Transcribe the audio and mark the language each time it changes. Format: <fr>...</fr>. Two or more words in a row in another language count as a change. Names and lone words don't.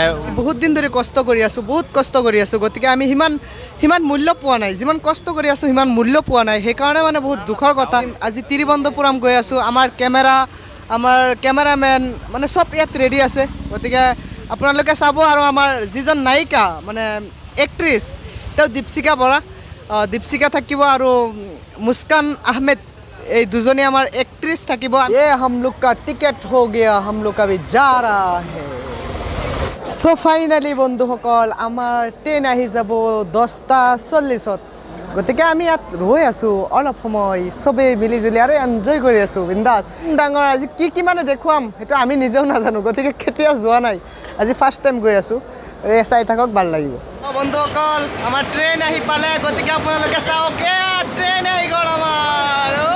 <as>বহুত দিন ধৰি কষ্ট কৰি আছো গতিকে আমি সিমান মূল্য পোৱা নাই যিমান কষ্ট কৰি আছো সিমান মূল্য পোৱা নাই সেইকাৰণে মানে বহুত দুখৰ কথা আজি তিৰুৱনন্তপুৰম গৈ আছো আমাৰ কেমেৰামেন মানে চব ইয়াত ৰেডি আছে গতিকে আপোনালোকে চাব আৰু আমাৰ যিজন নায়িকা মানে</as> <hi>एक्ट्रेस तो</hi> <as>दीपशिखा থাকিব আৰু मुस्कान अहमद এই দুজনী আমাৰ एक्ट्रेस থাকিব</as> <hi>ये हम लोग का टिकट हो गया हम लोग अभी जा रहा है</hi> <en>so finally</en> <as>বন্ধুসকল আমাৰ ট্ৰেইন আহি যাব 10:40 গতিকে আমি ইয়াত ৰৈ আছো অলপ সময় সবে মিলি জুলি আৰু এনজয় কৰি আছো বিন্দাস ডাঙৰ আজি কি মানে দেখুৱাম সেইটো আমি নিজেও নাজানো গতিকে কেতিয়াও যোৱা নাই আজি</as> <en>first time</en> <as>গৈ আছো চাই থাকক ভাল লাগিব বন্ধুসকল আমাৰ ট্ৰেইন আহি পালে গতিকে আপোনালোকে চাওক ট্ৰেইন আহি গ'ল আমাৰ</as>